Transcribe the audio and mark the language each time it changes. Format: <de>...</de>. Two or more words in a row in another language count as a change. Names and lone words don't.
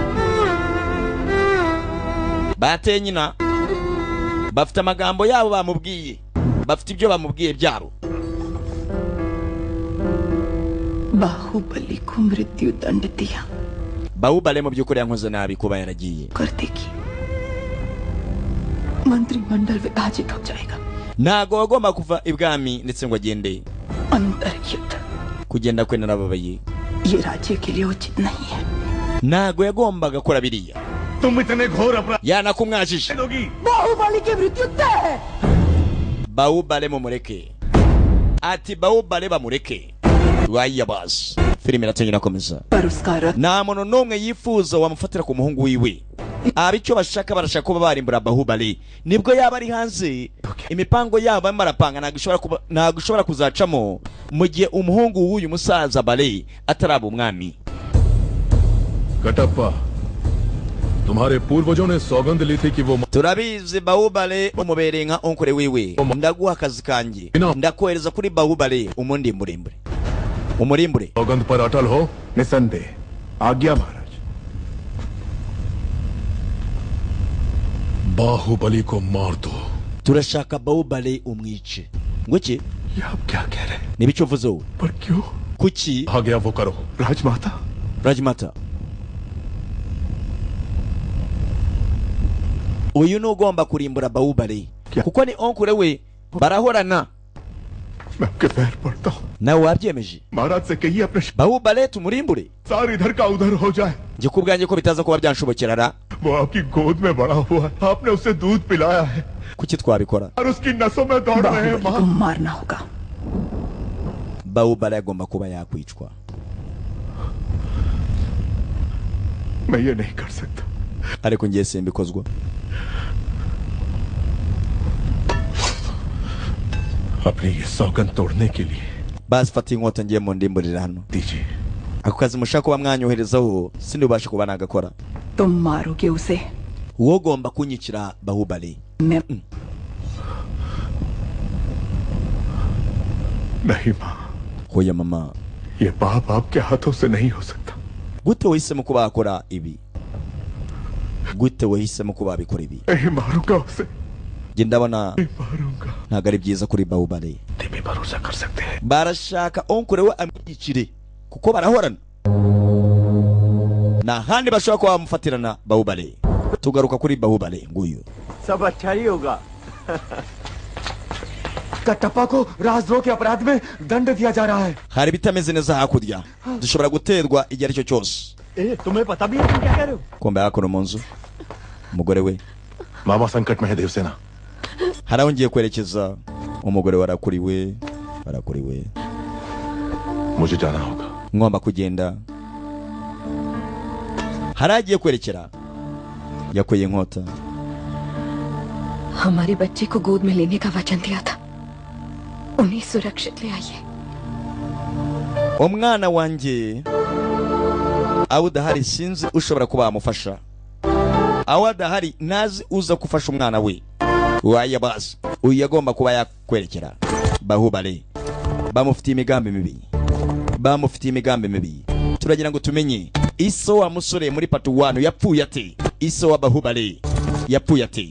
<rw>bateye nyina, bafite amagambo yabo bamubwiye, bafite ibyo bamubwiye byabo.</rw> <hi>बाहुबली को मृत्यु दंड दिया</hi> <rw>Bahubali mu by'ukuri yankoze nabi kuba yaragiye.</rw> <hi>कर देगी मंत्रिमंडल विभाजित हो जाएगा</hi> <rw>ntago agomba kuva ibwami ndetse ngo agende.</rw> <hi>अंतर युद्ध</hi> <rw>kugenda kwe narababaye,</rw> <hi>ये राज्य के लिए उचित नहीं है</hi> <rw>ntago yagombaga gukora biriya.</rw> <hi>तुम इतने घोर अपराध</hi> <rw>yanakumwajije.</rw> <hi>दोगी बाहुबली की मृत्यु तय है</hi> <rw>Bahubali mumureke, ati Bahubali bamureke. waya basi, filime iratangira komeza.</rw> <hi>पर उसका रथ</hi> <rw>nta muntu n'umwe yifuza wamufatira ku muhungu wiwe. abicyo bashaka barashaka kuba barimbura Bahubali, nibwo yaba ari hanze imipango yabo amarapanga ntabwo ishobora kuzacamo mu gihe umuhungu w'uyu musaza Bale ataraba umwami.</rw> <hi>कटप्पा तुम्हारे पूर्वजों ने सौगंध ली थी कि वो</hi> <rw>turabizi Bahubali umubereye nka onkore wiwe, ndaguha akazi kanjye, ndakohereza kuri Bahubali umurimbure.</rw> <hi>सौगंध पर अटल हो निसंदेह आज्ञा महाराज बाहुबली को मार दो</hi> <rw>turashaka Bahubali umwice. ngoki</rw> <hi>ये आप क्या कह रहे हैं</hi> <rw>nibico uvuze wowe?</rw> <hi>पर क्यों</hi> <rw>kuki</rw> <hi>आ गया वो करो राजमाता</hi> <rw>Rajmata, uyu ni ugomba kurimbura Bahubali kuko ni onkure we, barahorana.</rw> <hi>मैं आपके पैर पड़ता हूँ</hi> <rw>nawe wabyemeje</rw> <hi>महाराज से कहिए अपने</hi> <rw>Bahubali tumurimbure.</rw> <hi>सार इधर का उधर हो जाए</hi> <rw>njye kubwanjye ko bitaza kuba byanshobokera ra.</rw> <hi>वो आपकी गोद में बड़ा हुआ है आपने उसे दूध पिलाया है</hi> <rw>kuki twabikora?</rw> <hi>और उसकी नसों में दौड़ रहे हैं बाहुबली को मारना होगा</hi> <rw>Bahubali agomba kuba yakwicwa.</rw> <hi>मैं ये नहीं कर सकता</hi> <rw>ariko ngiye simbikozwa.</rw> <hi>अपनी ये सौगंध तोड़ने के लिए</hi> <rw>basi fata inkota ngiye mu ndimburira hano.</rw> <hi>दीजिए</hi> <rw>ako kazi mushaka kuba mwanyoherezaho sindubasha kuba nagakora.</rw> <hi>तुम मारोगे उसे</hi> <rw>wowe ugomba kunyicira Bahubali.</rw> <hi>मैं नहीं माँ</hi> <rw>hoya mama,</rw> <hi>ये पाप आपके हाथों से नहीं हो सकता</hi> <rw>gute wahisemo kuba wakora ibi? gute wahisemo kuba wabikora ibi?</rw> <hi>नहीं मारूंगा उसे</hi> <rw>njye ndabona</rw> <hi>नहीं मारूंगा</hi> <rw>ntabwo ari byiza kuri Bahubali.</rw> <hi>भी भरोसा कर सकते हैं</hi> <rw>barashaka onkure we amwicire kuko barahorana, nta handi bashobora kuba bamufatirana Bahubali. tugaruka kuri Bahubali nguyu.</rw> <hi>सब अच्छा ही होगा कटप्पा को राजद्रोह के अपराध में दंड दिया जा रहा है</hi> <rw>hari ibitameze neza hakurya, dushobora guterwa igihe ari cyo cyose.</rw> <hi>तुम्हें पता भी है तुम क्या कह रहे हो</hi> <rw>kumbe hakuno mu nzu umugore we</rw> <hi>मामा संकट में है देवसेना</hi> <rw>hari aho ngiye kwerekeza. umugore warakuriwe</rw> <hi>मुझे जाना होगा</hi> <rw>ngomba kugenda. haragiye kwerekera yakoye inkota.</rw> <hi>हमारे बच्चे को गोद में लेने का वचन दिया था, उन्हें सुरक्षित ले आइए.</hi> <rw>umwana wanjye aho udahari sinzi ushobora kuba amufasha, aho adahari nazi uza kufasha umwana we. Waya basi uyu yagomba kuba yakwerekera Bahubali. Bamufitiye imigambi mibi, turagira ngo tumenye iso wa musore muri part 1 yapfuye ate, iso wa Bahubali yapfuye ate.</rw>